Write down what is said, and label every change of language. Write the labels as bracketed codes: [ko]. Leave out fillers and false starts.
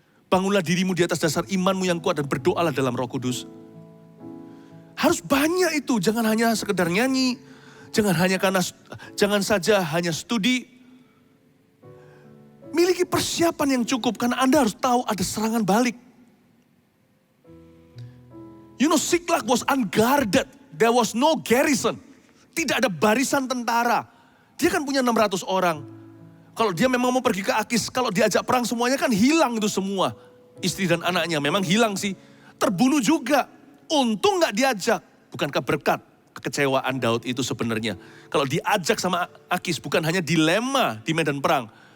[id] Bangunlah dirimu di atas dasar imanmu yang kuat dan berdoalah dalam Roh Kudus. Harus banyak itu, jangan hanya sekedar nyanyi, jangan saja hanya studi. Miliki persiapan yang cukup karena Anda harus tahu ada serangan balik. [en] You know, Siklak was unguarded, there was no garrison. [id] Tidak ada barisan tentara. Dia kan punya 600 orang. Kalau dia memang mau pergi ke Akis, kalau diajak perang semuanya kan hilang itu semua. Istri dan anaknya memang hilang sih. Terbunuh juga. Untung gak diajak. Bukankah berkat kekecewaan Daud itu sebenarnya. Kalau diajak sama Akis bukan hanya dilema di medan perang.